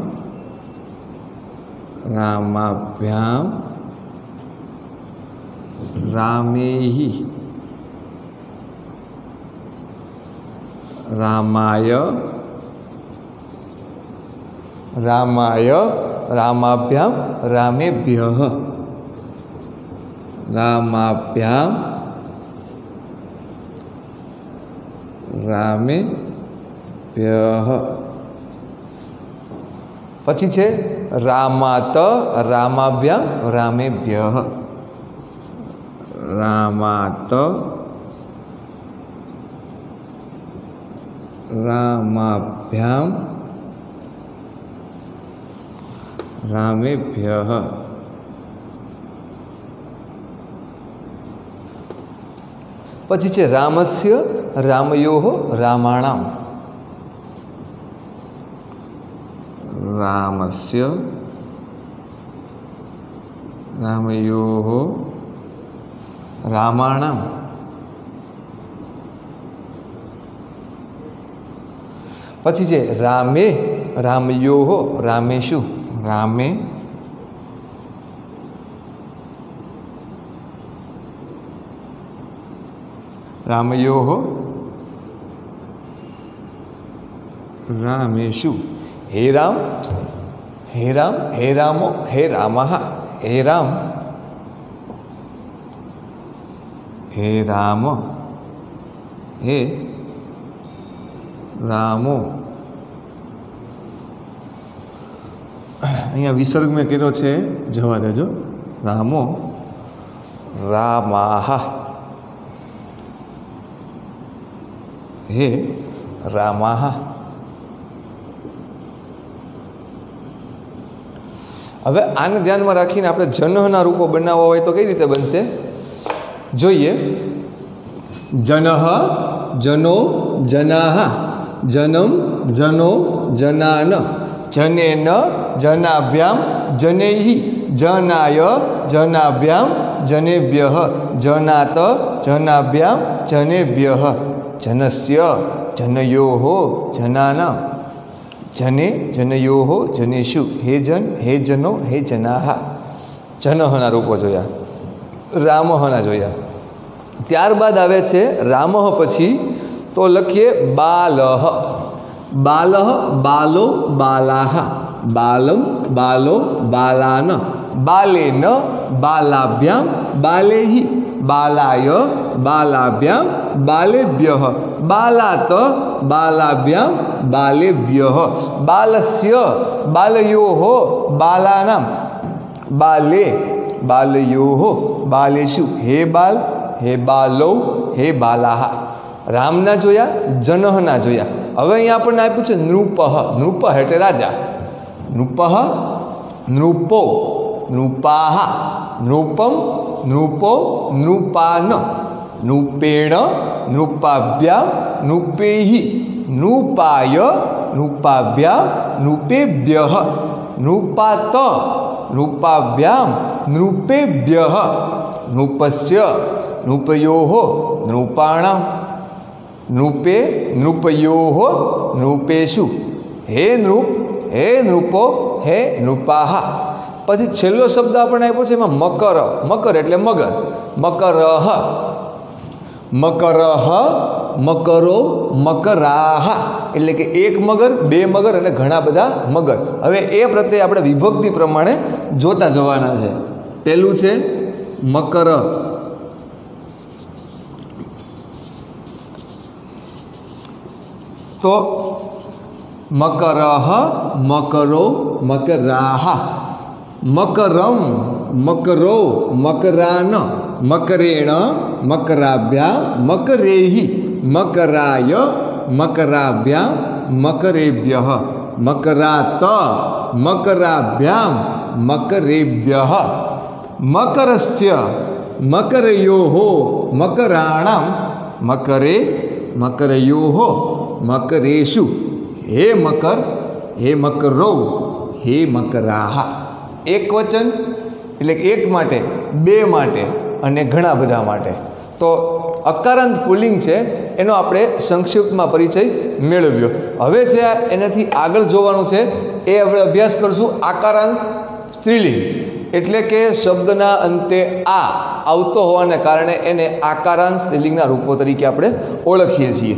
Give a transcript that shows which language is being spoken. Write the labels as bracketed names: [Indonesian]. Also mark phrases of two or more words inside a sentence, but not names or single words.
[Sanskrit] रामाभ्यां रामेहि रामाय रामाय रामाभ्यां रामेभ्यः रामाभ्यां रामेभ्यः [Gujarati] પછી છે [Sanskrit] રામાત રામાભ્યાં રામેભ્યઃ રામાત રામાભ્યાં રામેભ્યઃ [Gujarati] પછી છે [Sanskrit] રામસ્ય રામયોઃ રામાણાં रामस्य रामयोः रामाणां [Gujarati] પછી છે [Sanskrit] રામે રામયોઃ રામેષુ રામે रामयोः रामेषु हे राम हे राम हे रामो हे रामः हे राम हे राम हे रामो [Gujarati] અહીંયા વિસર્ગ મેં કર્યો છે જવા દેજો [Sanskrit] રામો રામાહ हे रामाः [Gujarati] હવે આને ધ્યાનમાં રાખીને આપણે જનઃના રૂપો બનાવવા હોય તો કઈ રીતે બનશે જોઈએ [Sanskrit] જનઃ જનો જનાઃ જનમ જનો જનાન જનેન જનાભ્યામ જનૈઃ જનાય જનાભ્યામ જનેભ્યઃ જનાત જનાભ્યામ જનેભ્યઃ जनस्य जनयोः जनानां जने जनयोः जनेषु हे जन हे जनो हे जनाः [Gujarati] જનઃના રૂપો જોયા રામઃના જોયા ત્યારબાદ આવે છે [Sanskrit] રામઃ [Gujarati] પછી તો લખીએ [Sanskrit] બાલઃ બાલઃ બાલો બાલાઃ બાલમ બાલો બાલાન બાલેન બાલાભ્યામ બાલેહિ बालाय बालाभ्यां बालेभ्यः बालात बालाभ्यां बालेभ्यः बालस्य बालयोः बालानां बाले बालयोः बालेषु हे बाल हे बालौ हे बालाः [Gujarati] રામના જોયા જનઃના જોયા હવે અહીંયા આપણને આપ્યું છે નૃપઃ નૃપઃ એટલે રાજા નૃપઃ નૃપો નૃપાઃ [Sanskrit] નૃપમ नृपो नृपान नृपेण नृपाभ्यां नृपैः नृपाय नृपाभ्यां नृपेभ्यः नृपात नृपाभ्यां नृपेभ्यः नृपस्य नृपयोः नृपाणां नृपे नृपयोः नृपेषु हे नृप हे नृपो हे नृपाः [Gujarati] પછી છેલ્લો શબ્દ આપણને આપ્યો છે એમાં મકર મકર એટલે મગર [Sanskrit] મકરઃ મકરઃ મકરો મકરાહ [Gujarati] એટલે કે એક મગર બે મગર અને ઘણા બધા મગર હવે એ પ્રત્યે આપણે વિભક્તિ પ્રમાણે જોતા જવાના છે પહેલું છે મકર તો [Sanskrit] મકરઃ મકરો મકરાહ मकरम मकरो मकरान मकरेण मकराभ्यां मकरेहि मकराय मकराभ्यां मकरेभ्यः मकरात मकराभ्यां मकरेभ्यः मकरस्य मकरयोः मकराणां मकरे मकरयोः मकरेषु हे मकर हे मकरो हे मकराः। एक वचन [Gujarati] એટલે એક માટે, બે માટે અને ઘણા બધા માટે। તો અકારાંત પુલ્લિંગ છે એનો આપણે સંક્ષિપ્તમાં પરિચય મેળવ્યો। હવે છે એનાથી આગળ જોવાનું છે એ આપણે અભ્યાસ કરશું આકારાંત સ્ત્રીલિંગ, એટલે કે શબ્દના અંતે આ આવતો હોવાને કારણે એને આકારાંત સ્ત્રીલિંગના રૂપો તરીકે આપણે ઓળખીએ છીએ।